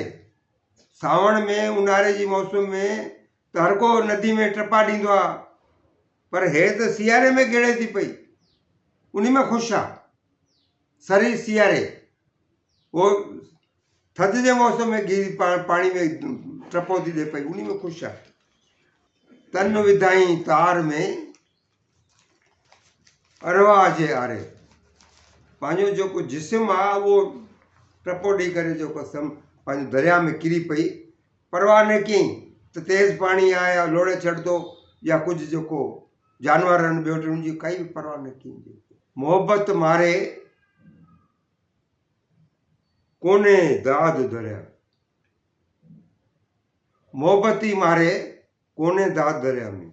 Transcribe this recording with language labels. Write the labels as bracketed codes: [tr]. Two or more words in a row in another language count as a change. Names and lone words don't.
[sd] सावण में ऊन्हारे जी मौसम में त हर को नदी में टपा ॾींदो आहे, पर हे त सियारे में गिड़े थी पई, उन में ख़ुशि आहे। सरी सियारे, वो थधि जे मौसम में पाणी में टपो थी ॾे पई, उन में ख़ुशि आहे। तन विधाई तार में अरवा जे आरे, पंहिंजो जेको जिस्म आहे उहो टपो ॾेई करे जेको पंहिंजो दरिया में किरी पई, परवाह न कयईं त तेज़ पाणी आहे या लोड़े छॾंदो या कुझु जेको जानवर आहिनि ॿियो टियों, उनजी काई बि परवाह न कयईं। मोहबत मारे कोने दाद दरिया, मोहबती मारे कोने दाद दरिया में।